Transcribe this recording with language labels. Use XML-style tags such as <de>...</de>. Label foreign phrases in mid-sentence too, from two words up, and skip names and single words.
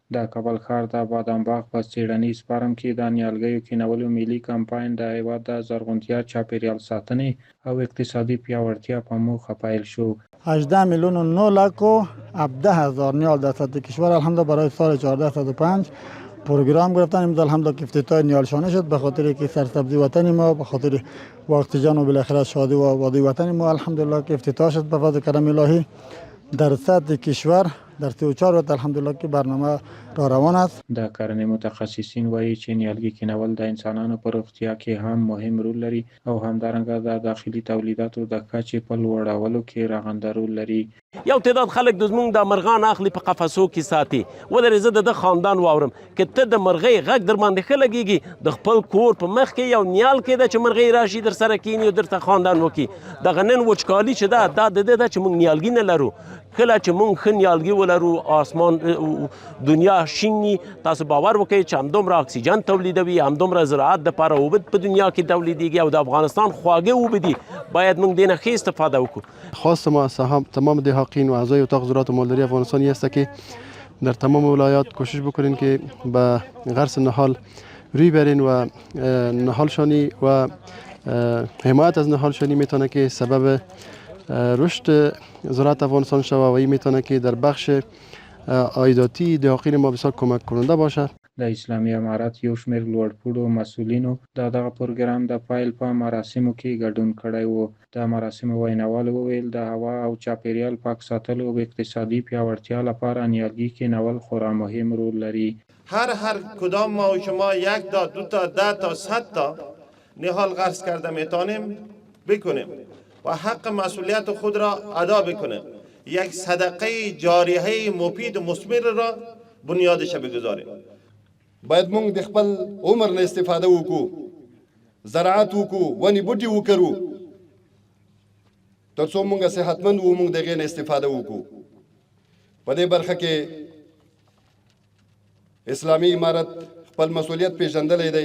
<ps>د کابل ښار د بادام باغ په څېړنیز فارم کې د نیالګیو کینولو ملي کمپاین د هېواد د زرغونتیا، چاپیریال ساتنې او اقتصادي پیاوړتیا په موخه پیل شو.</ps> <fa>18 میلیون و 9 لک و 17 هزار نیال در سطح کشور الحمدلله برای سال 1405 پروگرام گرفتن. امروز الحمدلله که افتتاح نیالشانه شد به خاطر که سرسبزی وطن ما، به خاطر واقتجان و بالاخره شادی و آبادی وطن ما الحمدلله که افتتاح شد به فضل کرم الهی. در سطح کشور در 34 ولایت الحمدلله که برنامه را روان است.</fa> <ps>د کرنې متخصصین وایي چې نیالګي کینول د انسانانو په روغتیا کې هم مهم رول لري او همدارنګه د داخلي تولیداتو د کچې په لوړولو کې رغنده رول لري. یو تعداد خلک د زمونږ د مرغان اخلي په قفسو کې ساتي. ودرې زه د خاندان واورم که ته د مرغۍ غږ در باندې ښه لګېږي، د خپل کور په مخ کې یو نیال کې ده چې مرغۍ راشي در سره کیني او درته خاندان وکړي. دغه نن وچکالي چې ده دا د دې ده چې موږ نیالګي نه لرو. کله چې موږ ښه نیالګي ولرو، آسمان دنیا شین، تاسو باور وکړئ چې همدومره اکسیجن تولیدوي، همدومره زراعت دپاره اوبه په دنیا کې تولیدیږي او د افغانستان خواږه اوبه دي. باید موږ دې نه ښه استفاده وکړو.</ps> <fa>خواست ما از تمام دهاقین و اعضای اتاق زراعت و مالداری افغانستانی است که در تمام ولایات کوشش بکنین که به غرس نهال روی برین و نهالشانی و حمایت از نهالشانی میتونه که سبب رشد زراعت افغانستان شود و این میتونه که در بخش عایداتی دهاقین ما بسیار کمک کننده باشه.</fa> <ps>د اسلامي امارت یو شمېر لوړپوړو مسؤلینو د دغه پروګرام د پیل په مراسمو کې ګډون کړی و. د مراسمو ویناوال وویل د هوا او چاپیریال پاک ساتلو او اقتصادي پیاوړتیا لپاره نیالګي کینول خورا مهم رول لري.</ps> <fa>هر کدام ما و شما 1 تا 2 تا 10 تا 100 تا نهال غرس کرده میتونیم بکنیم و حق مسئولیت خود را ادا بکنیم. یک صدقه جاریه مفید و مثمر را بنیادش بگذاریم.</fa> <ps>باید موږ د خپل عمر نه استفاده وکړو، زراعت وکړو، ونې بوټي وکرو تر څو موږ صحتمند وو، موږ دغې نه استفاده وکړو. په دې برخه کې اسلامي امارت خپل مسؤلیت پیژندلی دی.</ps>